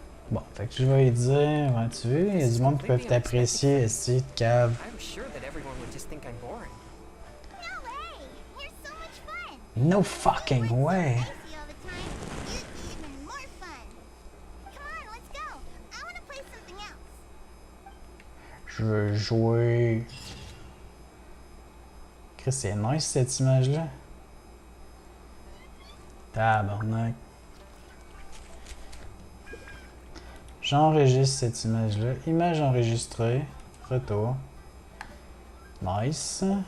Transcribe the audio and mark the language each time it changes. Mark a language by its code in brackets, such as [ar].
[fr] Bon, fait que je vais lui dire, ouais, tu veux, il y a du monde qui peuvent t'apprécier, esti de cave. [en] I was sure that everyone would just think I'm boring. No way! You're so much fun! No fucking way! Icy all the time, you'd be even more fun! Come on, let's go! I want to play something else! [fr] Je veux jouer. Chris, c'est nice cette image-là. Tabarnak. J'enregistre cette image-là. Image enregistrée. Retour. Nice.